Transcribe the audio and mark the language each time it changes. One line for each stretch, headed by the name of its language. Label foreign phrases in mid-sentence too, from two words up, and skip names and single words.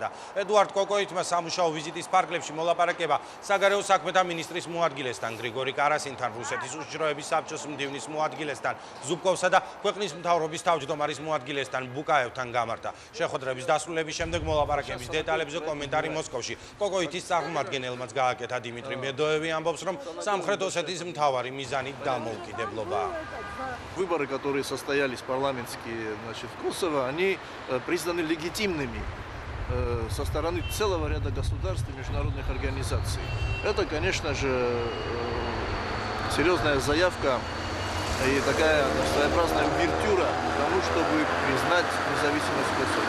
Georgian: ედუარდ კოკოიტმა სამუშაო ვიზიტის ფარგლებში მოლაპარაკება საგარეო საქმეთა მინისტრის მოადგილესთან გრიგორი კარასინთან, რუსეთის უშიშროების საბჭოს მდივნის მოადგილესთან ზუბკოვსა და ქვეყნის მთავრობის თავმჯდომარის მოადგილესთან ბუკაევთან გამართა. შეხვედრების დასრულების შემდეგ მოლაპარაკების დეტალებზე კომენტარი მოსკოვში. კოკოიტის წარმომადგენელმაც გააკეთა. დიმიტრი მედოევი ამბობს, რომ სამხრეთ ოსეთის მთავარი მიზანი დამოუკიდებლობაა.
Russian: Выборы, которые состоялись парламентские, значит, в Косово, они признаны легитимными со стороны целого ряда государств и международных организаций. Это, конечно же, серьезная заявка и такая своеобразная увертюра к тому, чтобы признать независимость Косово.